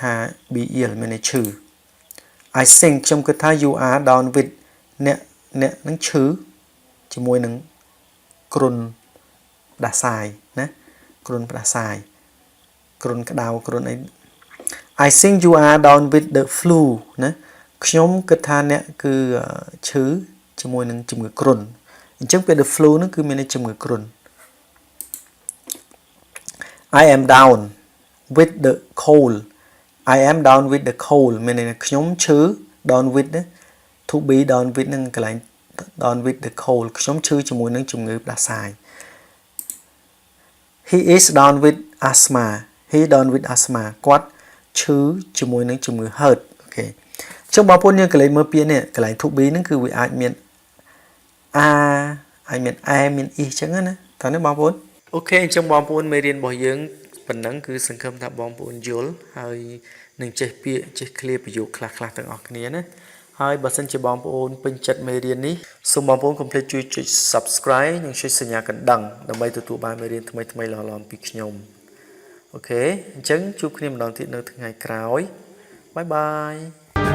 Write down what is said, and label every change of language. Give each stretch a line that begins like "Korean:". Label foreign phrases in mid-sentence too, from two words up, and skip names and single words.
English: be ill
Khmer: មានន័យឈឺ
English: I think
Khmer: ខ្ញុំគិតថា
English: you are down with
Khmer: អ្នកនឹងឈឺជាមួយនឹងគ្រុនផ្ដាសាយណាគ្រុនផ្ដាសាយគ្រុនក្តៅគ្រុនអី
English: I think you are down with the flu
Khmer: ណាខ្ញុំគិតថាអ្នកគឺឈឺជាមួយនឹងជំងឺគ្រុនអញ្ចឹងពេល
English: the flu
Khmer: ហ្នឹងគឺមានន័យជំងឺគ្រុន
English: I am down with the cold I am down with the cold
Khmer: មានន័យថាខ្ញុំឈឺ
English: down with ណា to be down with
Khmer: នឹងកន្លែង
English: down with the cold
Khmer: ខ្ញុំឈឺជាមួយនឹងជំងឺផ្ដាសាយ
English: He is down with asthma
Khmer: គាត់ឈឺជាមួយនឹងជំងឺ hurt អូខេចុះបងប្អូនយើងកន្លែងមើលពាក្យនេះកន្លែង to be ហ្នឹងគឺវាអាចមាន I មាន a មាន e ចឹងណាតើនេះបងប្អូនអូខេអញ្ចឹងបងប្អូនមេរៀនរបស់យើងប៉ុណ្ណឹងគឺសង្ឃឹមថាបងប្អូនយល់ហើយនឹងចេះពាក្យចេះឃ្លាប្រយោគខ្លះៗទាំងអស់គ្នាណាហើយបើសិនជាបងប្អូនពេញចិត្តមេរៀននេះសូមបងប្អូនកុំភ្លេចជួយចុច Subscribe និងចុចសញ្ញាកណ្ដឹងដើម្បីទទួលបានមេរៀនថ្មីៗល្អៗពីខ្ញុំអូខេអញ្ចឹងជួបគ្នាម្ដងទៀតនៅថ្ងៃក្រោយបាយបាយ